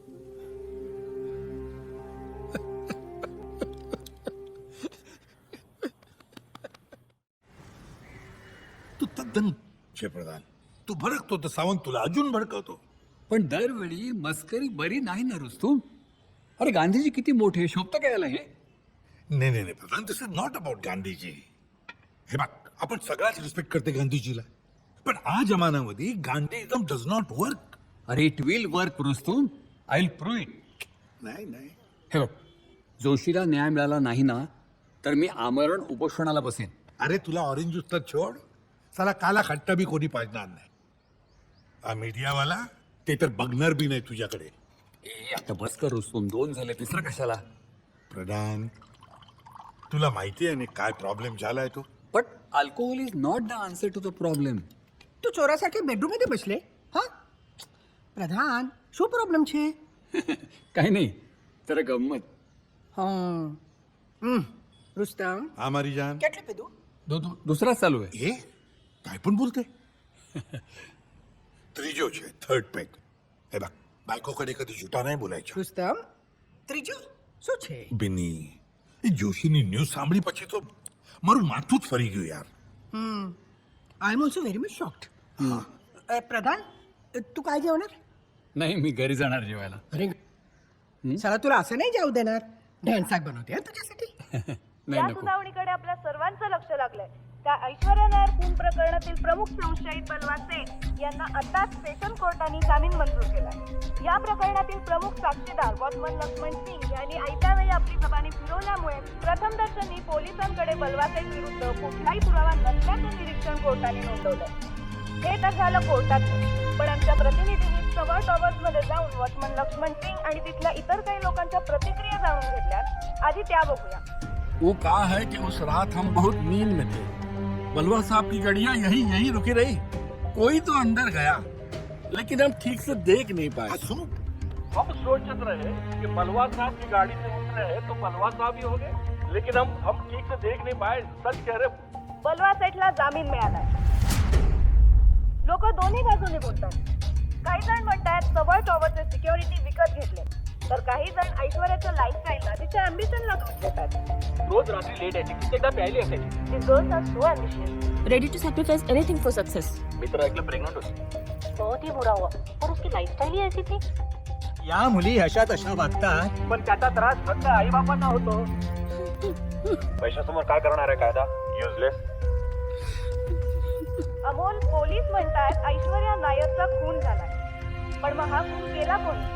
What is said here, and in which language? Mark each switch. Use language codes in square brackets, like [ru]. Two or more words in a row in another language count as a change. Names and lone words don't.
[gu] તું તદ્દન છે પ્રધાન. [mr] तू भडकतो तर सावंत तुला अजून भडकवतो. पण दरवेळी मस्करी बरी नाही ना रुस्तुम. अरे गांधीजी किती मोठे, शोभतं काय याला हे? नाही नाही नाही प्रधान, [en] This is not about Gandhiji. [mr] हे बघ, आपण सगळ्याच रिस्पेक्ट करते गांधीजीला, पण आ जमान्यामध्ये [en] Gandhiism does not work. Are it will work Rustom. I will prove it. [mr] नाही नाही हे बघ, जोशीला न्याय मिळाला नाही ना तर मी आमरण उपोषणाला बसेन. अरे तुला ऑरेंज ज्यूस तर छोड, साला काला खट्टा बी कोणी पाजणार नाही. हा मीडियावाला ते तर बघणार बी नाही तुझ्याकडे. ए, आता बस कर रुस्तुम, 2 झाले, तिसरा कशाला? प्रधान, तुला माहिती आहे ना काय प्रॉब्लेम झालाय तो. [en] But alcohol is not the answer to the problem. [mr] तू चोरासाठी बेडरूम मध्ये बसले हा प्रधान [gu] શું પ્રોબ્લેમ છે? [mr] काही नाही, जरा गंमत. [gu] હા रुस्तम હા મારી જાન. કેટલી પીધું? [mr] दुसराच चालू आहे. हे काय पण बोलते. [gu] ત્રીજો છે, [en] third peg. [mr] हे बघ, बायकोकडे कधी जुटा नाही बोलायचं. [gu] रुस्तम ત્રીજું શું છે? બિની, એ જોશીની ન્યૂઝ સાંભળી પછી તો મારું માથું જ ફરી ગયું યાર. [en] I am also very much shocked. [mr] प्रधान तू काय जेवणार? नाही, मी घरी जाणार जेवायला. अरे साला तुला असं नाही जाऊ देणार. ढॅन्साक बनवते तुझ्यासाठी. नाही या नको. सुनावणीकडे आपल्या सर्वांचं लक्ष लागलंय. त्या ऐश्वर्या नायर खून प्रकरणातील प्रमुख संशयित बलवा सेठ यांना आताच सेशन कोर्टाने जामीन मंजूर केलाय. या प्रकरणातील प्रमुख साक्षीदार वॉचमन लक्ष्मण सिंग यांनी आयत्या वेळी आपली जबानी फिरवल्यामुळे प्रथमदर्शनी पोलिसांकडे बलवा सेठ विरुद्ध कुठलाही पुरावा नसल्याचं निरीक्षण कोर्टाने नोंदवलंय. हे तर झालं कोर्टाचं, पण आमच्या प्रतिनिधींनी सवा टॉवर्स मध्ये जाऊन वॉचमन लक्ष्मण सिंग आणि तिथल्या इतर काही लोकांच्या प्रतिक्रिया जाणून घेतल्या. आधी त्या बघूया. [hi] वो कहा है कि उस रात हम बहुत नींद में थे. बलवा साहब की गाड़ियां यही रुकी रही. कोई तो अंदर गया, लेकिन हम ठीक से देख नहीं पाए. सुनो, हम सोचते रहे कि बलवा साहब की गाड़ी से उतरे हैं तो बलवा साहब ही होंगे, लेकिन हम ठीक से देख नहीं पाए. सच कह रहे. [mr] बलवा सेठला जामीन मिळालाय. लोक दोन्ही बाजूने बोलतात. काही जण म्हणतात सवळ टॉवरचे सिक्युरिटी विकत घेतले, तर काही जण ऐश्वर्याच्या लाईफस्टाईलला तिच्या अँबिशनला दोष देतात. रोज रात्री लेट यायची, कित्येकदा प्यायली असायची. [en] These girls are so ambitious. Ready to sacrifice anything for success. [mr] मी तर ऐकलं प्रेग्नंट होती. [hi] बहुत ही बुरा हुआ, और उसकी लाइफस्टाइल ही ऐसी थी. [mr] या मुली अशा तशा वागतात, पण त्याचा त्रास फक्त आई बापांना होतो. पैशासमोर काय करणार आहे कायदा? युजलेस. अमोल, पोलीस म्हणतात ऐश्वर्या नायरचा खून झालाय, पण मग हा खून केला कोणी?